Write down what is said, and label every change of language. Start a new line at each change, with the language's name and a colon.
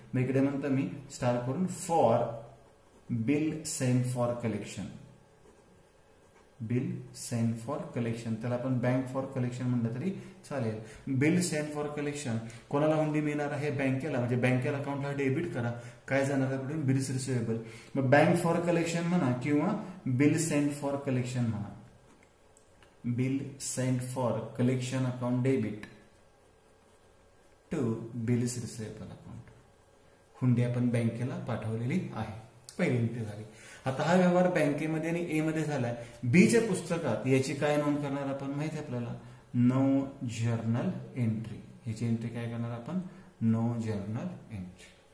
Marathi: मग इकडे म्हणतो मी स्टार करून
English: for bill send for collection,
Marathi: bill send for collection, त्याला आपण
English: bank for collection
Marathi: म्हणलं तरी चालेल.
English: bill send for collection
Marathi: कोणाला हुंडी मिळणार आहे, बँकेला. म्हणजे बँकेला अकाउंटला डेबिट करा, काय जाणार आहे कुठून, बिल्स रिसिवेबल. मग
English: bank for collection
Marathi: म्हणा किंवा
English: bill send for collection
Marathi: म्हणा.
English: Bill send for collection account debit to bills receivable account.
Marathi: हुंडी आपण बँकेला पाठवलेली आहे. पहिली एंट्री झाली. आता हा व्यवहार बँकेमध्ये आणि ए मध्ये झालाय. बीच्या पुस्तकात याची काय नोंद करणार आपण, माहिती आहे आपल्याला,
English: No journal entry.
Marathi: याची एंट्री काय करणार आपण,
English: No journal entry.